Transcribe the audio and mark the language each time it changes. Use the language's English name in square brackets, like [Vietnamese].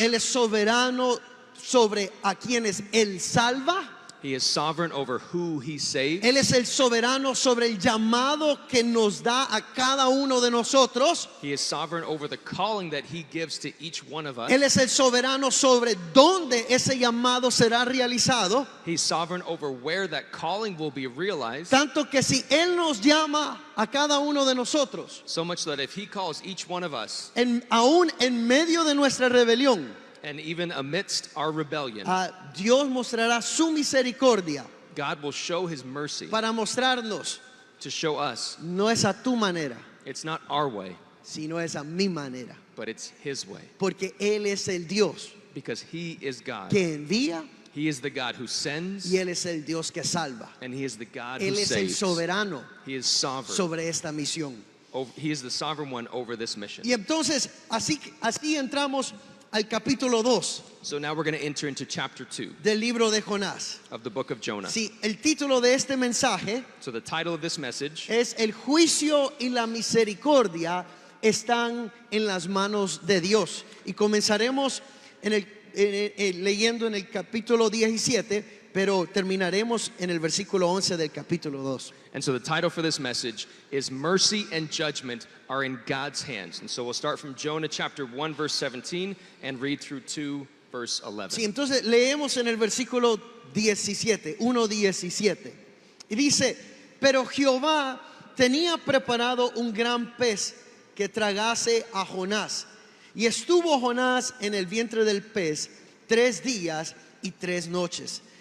[Spanish] Él es soberano sobre a quienes Él salva, [English] He is sovereign over who he saves. [Spanish] Él es el soberano sobre el llamado que nos da a cada uno de nosotros. [English] He is sovereign over the calling that he gives to each one of us. [Spanish] Él es el soberano sobre dónde ese llamado será realizado. [English] He's sovereign over where that calling will be realized. [Spanish] Tanto que si Él nos llama a cada uno de nosotros, [English] So much that if he calls each one of us, [Spanish] aún en medio de nuestra rebelión, [English] and even amidst our rebellion, [Spanish] Dios mostrará su misericordia [English] God will show his mercy [Spanish] para mostrarnos, [English] to show us [Spanish] no es a tu manera, [English] it's not our way, [Spanish] sino es a mi manera. [English] but it's his way. [Spanish] Porque Él es el Dios [English] Because he is God. [Spanish] que envía [English] He is the God who sends, [Spanish] y Él es el Dios que salva. [English] and he is the God [Spanish] Él [English] who [Spanish] es el [English] saves. [Spanish] soberano [English] He is sovereign. [Spanish] sobre esta misión. [English] He is the sovereign one over this mission. [Spanish] Y entonces, así entramos al capítulo 2 [English] So now we're going to enter into chapter 2 [Spanish] del libro de Jonás. [English] of the book of Jonah. [Spanish] Sí, el título de este mensaje [English] So the title of this message [Spanish] es El juicio y la misericordia están en las manos de Dios. Y comenzaremos leyendo en el capítulo 17, pero terminaremos en el versículo 11 del capítulo 2. [English] And so the title for this message is Mercy and Judgment Are in God's Hands. And so we'll start from Jonah chapter 1 verse 17 and read through 2 verse 11. [Spanish] Sí, entonces leemos en el versículo 17, 1:17. Y dice, pero Jehová tenía preparado un gran pez que tragase a Jonás. Y estuvo Jonás en el vientre del pez 3 días y 3 noches.